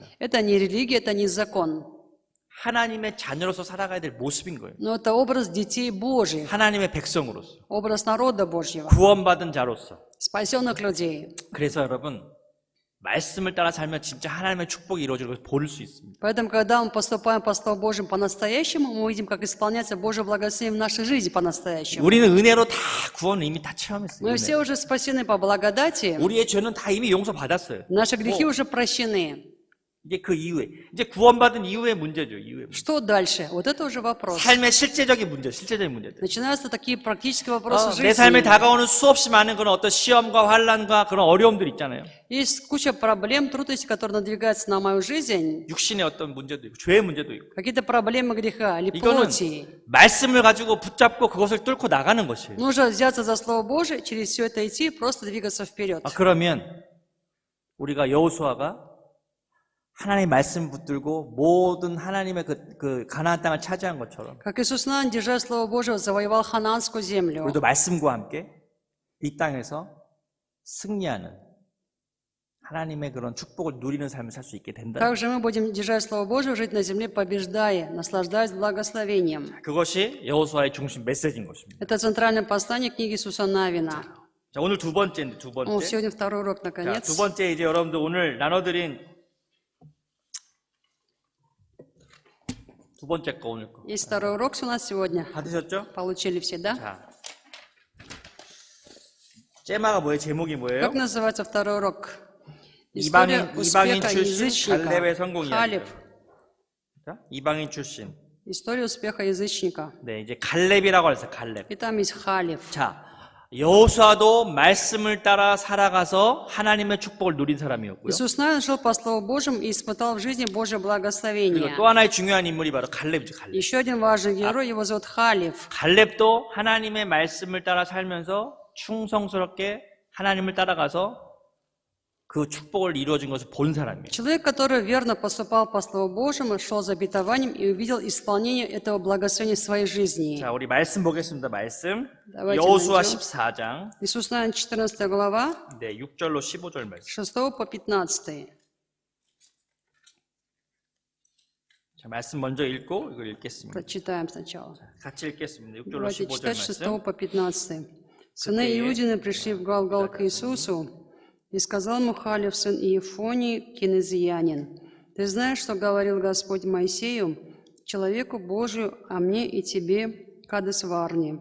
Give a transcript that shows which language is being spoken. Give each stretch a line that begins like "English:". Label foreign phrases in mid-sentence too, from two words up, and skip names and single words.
Russian: Это не религия, это не закон.
Korean: 하나님의 자녀로서 살아가야 될 모습인 거예요.
Russian: Но это образ детей Божьих.
Korean: 하나님의 백성으로서,
Russian: Образ народа Божьего.
Korean: 구원받은 자로서.
Russian: Спасенных людей.
Korean: 그래서 여러분, 말씀을 따라 살면 진짜 하나님의 축복이 이루어지는 것을 볼 수 있습니다.
Russian: Поэтому, когда мы поступаем по Слову Божьему по-настоящему, мы видим, как исполняется Божье благословение в нашей жизни по-настоящему.
Korean: 우리는 은혜로 다 구원을 이미 다 체험했어요.
Russian: Мы все уже спасены по благодати.
Korean: 우리의 죄는 다 이미 용서받았어요.
Russian: Наши грехи уже прощены.
Korean: 이제 그 이후에, 이제 구원받은 이후의 문제죠. 이후의 문제.
Russian: Что дальше? Вот это уже вопрос.
Korean: 삶의 실제적인 문제들.
Russian: Начинаются такие практические вопросы
Korean: 내 삶에
Russian: жизни.
Korean: 다가오는 수없이 많은 그런 어떤 시험과 환란과 그런 어려움들 있잖아요.
Russian: Есть куча проблем, трудностей, которые надвигаются на мою жизнь.
Korean: 육신의 어떤 문제도 있고, 죄의 문제도 있고.
Russian: Какие-то проблемы греха или
Korean: 이거는
Russian: плоти.
Korean: 말씀을 가지고 붙잡고 그것을 뚫고 나가는 것이에요.
Russian: Нужно взяться за Слово Божие, через все это идти, просто двигаться вперед.
Korean: 그러면 우리가 여호수아가 하나님의 말씀 붙들고 모든 하나님의 그 가나안 땅을 차지한 것처럼
Russian: Как Иисус Навин, держа Слово Божие, завоевал хананскую землю.
Korean: 우리도 말씀과 함께 이 땅에서 승리하는 하나님의 그런 축복을 누리는 삶을 살 수 있게 된다.
Russian: Также мы будем, держать Слово Божие, жить на земле, побеждая, наслаждаясь благословением.
Korean: 그것이 여호수아의 중심 메시지인 것입니다.
Russian: Это центральное послание книги Иисуса Навина.
Korean: 자, 오늘 두 번째인데 두 번째.
Russian: Сегодня второй урок,
Korean: 자,
Russian: наконец.
Korean: 두 번째 이제 여러분들 오늘 나눠드린 두 번째 거 오늘 거
Russian: Есть второй урок у нас сегодня.
Korean: 받으셨죠?
Russian: Получили все, да?
Korean: 자, 제마가 뭐예요? 제목이 뭐예요?
Russian: Как называется второй урок?
Korean: 이방인
Russian: Успеха
Korean: 출신 갈렙의 성공 이야기.
Russian: Халев.
Korean: 자, 이방인 출신.
Russian: История успеха язычника.
Korean: 네, 이제 갈렙이라고 해서 갈렙.
Russian: И там есть Халев.
Korean: 자, 여호수아도 말씀을 따라 살아가서 하나님의 축복을 누린 사람이었고요.
Russian: Иисус Навин жил по Слову Божьему и испытал в жизни Божье
Korean: 그리고
Russian: благословение.
Korean: 또 하나의 중요한 인물이 바로 갈렙이죠. 갈렙.
Russian: Еще один важный герой, его зовут Халев.
Korean: 갈렙도 하나님의 말씀을 따라 살면서 충성스럽게 하나님을 따라가서 그 축복을 이루어진 것을 본 사람이에요.
Russian: Человек, который верно поступал по Слову Божьему, шел за обетованием и увидел исполнение этого благословения в своей жизни.
Korean: 자, 우리 말씀 보겠습니다. 말씀.
Russian: Давайте
Korean: 여호수아
Russian: найдем.
Korean: 14장.
Russian: Иисус Навин, 14 глава,
Korean: 네, 6절로 15절 말씀.
Russian: 6 по 15.
Korean: 자, 말씀 먼저 읽고 이걸 읽겠습니다.
Russian: Прочитаем сначала.
Korean: 같이 읽겠습니다. 6절로
Russian: Давайте
Korean: 15절
Russian: читать 6
Korean: 말씀.
Russian: по 15. Сыны Иудины пришли в Галгал к Иисусу, и сказал ему Халев, сын Иефонии, кинезиянин: «Ты знаешь, что говорил Господь Моисею, человеку Божию, а мне и тебе, Кадес Варне.